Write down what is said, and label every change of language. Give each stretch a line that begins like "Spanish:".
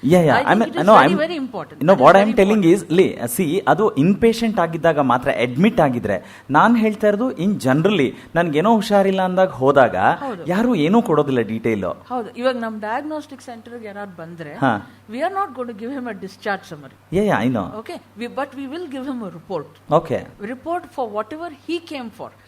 English: I think it is very important. No, what I am telling is, see,
Kannada: ಅದು inpatient ಆಗಿದ್ದಾಗ ಮಾತ್ರ, admit ಆಗಿದ್ರೆ. ನಾನು ಹೇಳ್ತಾ ಇರೋದು ಇನ್ ಜನರಲಿ ನನಗೇನೋ ಹುಷಾರಿಲ್ಲ ಅಂದಾಗ ಹೋದಾಗ ಯಾರು ಏನೂ ಕೊಡೋದಿಲ್ಲ ಡೀಟೇಲ್. ಹೌದು, ಇವಾಗ ನಮ್ಮ ಡಯಾಗ್ನೋಸ್ಟಿಕ್ ಸೆಂಟರ್ಗೆ ಯಾರು ಬಂದ್ರೆ
English: we are not going to give him a discharge summary. Yeah, I know. Okay, but we will give him a report. Okay. Report for whatever he came for.